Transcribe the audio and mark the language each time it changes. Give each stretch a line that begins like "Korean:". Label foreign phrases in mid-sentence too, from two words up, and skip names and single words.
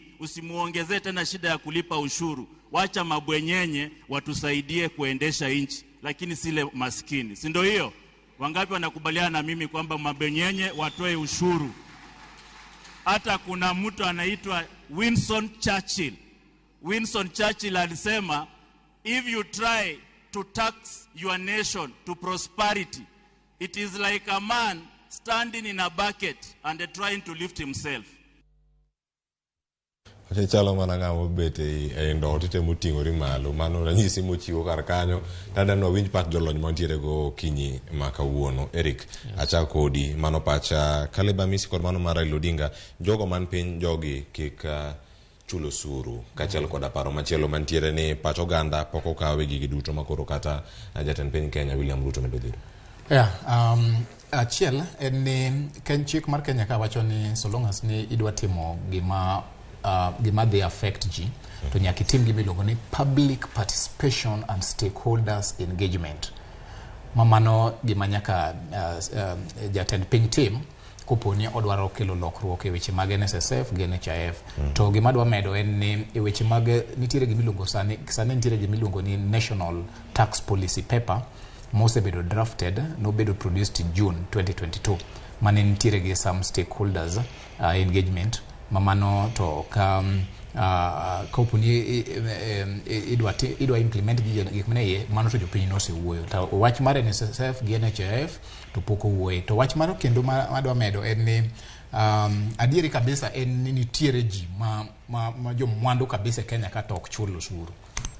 Swahili: Usimuongezee tena shida ya kulipa ushuru. Wacha mabwenyenye watusaidie kuendesha nchi, lakini sile maskini. Si ndio hiyo? Wangapi wanakubaliana na mimi kwamba mabenyenye watoe ushuru? Hata kuna mtu anaitwa Winston Churchill. Winston Churchill alisema,
English: if you try to tax your nation to prosperity, it is like a man standing in a bucket and trying to lift himself.
Luo (Kenya and Tanzania): Chalo mana ng'awo bete e ndo tite muting'ori malo mano ranyisi mochiwo kar kanyo tada no winj pat jolony mantiere go kinyi makawuono. Eric acha kodi mano pacha Caleb Amisi kod mano mar Raila Odinga jogo man piny jogi kik chulo suru kachel kod paro machielo mantiere ni pacho ganda poko kawe gigi duto makoro kata jatend piny Kenya William Ruto medo dhiro. Achiel en ni ken chik mar Kenya ka wacho ni
English: so long as
Luo (Kenya and Tanzania): ni idwa timo gima
English: they affect
Luo (Kenya and Tanzania): ji to nyaki tim gimiluongo ni
English: public participation and stakeholders engagement.
Luo (Kenya and Tanzania): Mamano gima nyaka jatend piny tim koponi odwaro kelo lokruok e weche mag NSSF gi NHIF. To gima dwa medo en ni e weche mag nitiere gimiluongo sani nitiere gimiluongo ni National Tax Policy Paper mosebedo drafted, nobedo
English: produced in June 2022.
Luo (Kenya and Tanzania): Mane nitiere gi
English: some stakeholders engagement.
Luo (Kenya and Tanzania): Mamano to koponi idwa implement gik mane mano to jopiny no se wuoyo. To wach mar NSSF gi NHIF to poko wuoyo. To wach mar kendo madwa medo en ni adieri kabisa en ni nitiere ji ma jo mwandu kabisa Kenya ka tok chulo ushuru.